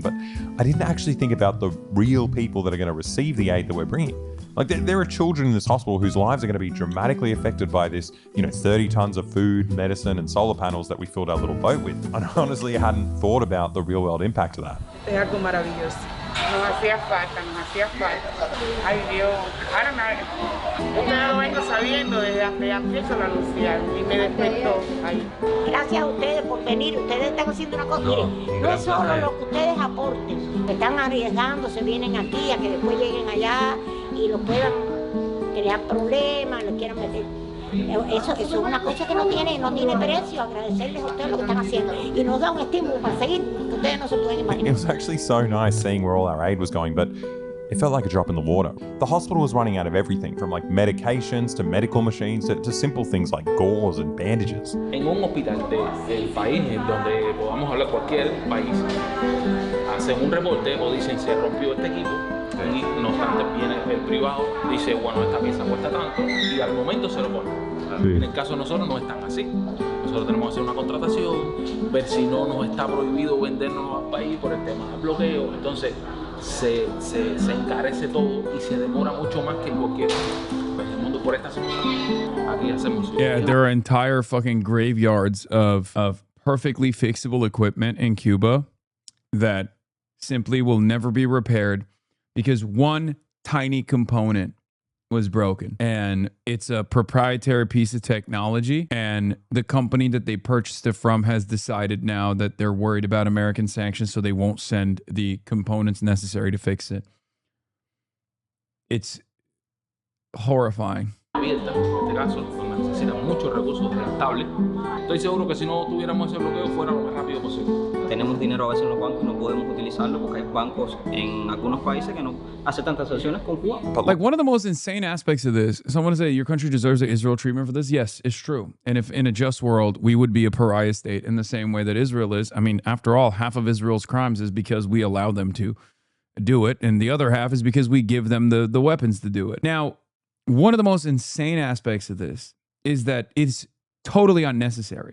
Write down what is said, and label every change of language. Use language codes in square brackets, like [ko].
[en] But I didn't actually think about the real people that are going to receive the aid that we're bringing. Like, there are children in this hospital whose lives are going to be dramatically affected by this, 30 tons of food, medicine, and solar panels that we filled our little boat with. And honestly, I hadn't thought about the real world impact of that. [es] Es algo maravilloso. Nos hacía falta. Ay Dios, ahora usted lo vengo sabiendo desde antes lo anunciaron y me despertó. Gracias a ustedes por venir. Ustedes están haciendo una cosa. Miren, no es solo lo que ustedes aporten. Están arriesgándose, vienen aquí a que después lleguen allá y lo puedan crear problemas, le quieran meter. Eso es una cosa que no tiene precio. Agradecerles a ustedes lo que están haciendo y nos da un estímulo para seguir, que ustedes no se pueden imaginar. [en] It was actually so nice seeing where all our aid was going, but it felt like a drop in the water. The hospital was running out of everything, from like medications to medical machines to simple things like gauze and bandages. [es] En un hospital del país, donde podamos hablar cualquier país, hacen un reporte o dicen se rompió este equipo. Y no obstante viene el privado, dice bueno, esta pieza cuesta tanto y al momento se lo pone. Sí. En el caso de nosotros no es tan así. Nosotros tenemos que hacer una contratación, ver si no nos está prohibido vendernos al país por el tema del bloqueo. Entonces se encarece todo y se demora mucho más que en cualquier mundo por esta situación. Aquí hacemos. [en] Yeah, there are entire fucking graveyards of perfectly fixable equipment in Cuba that simply will never be repaired because one tiny component was broken, and it's a proprietary piece of technology, and the company that they purchased it from has decided now that they're worried about American sanctions, so they won't send the components necessary to fix it. It's horrifying. [es] Abierta, en este caso, donde necesitan muchos recursos desgastables. Estoy seguro que si no tuviéramos ese bloqueo fuera lo más rápido posible. Tenemos dinero a veces en los bancos y no podemos utilizarlo porque hay bancos en algunos países que no aceptan transacciones con Cuba. [en] Like, one of the most insane aspects of this, someone say your country deserves the Israel treatment for this. Yes, it's true. And if in a just world, we would be a pariah state in the same way that Israel is. I mean, after all, half of Israel's crimes is because we allow them to do it. And the other half is because we give them the weapons to do it. Now, one of the most insane aspects of this is that it's totally unnecessary.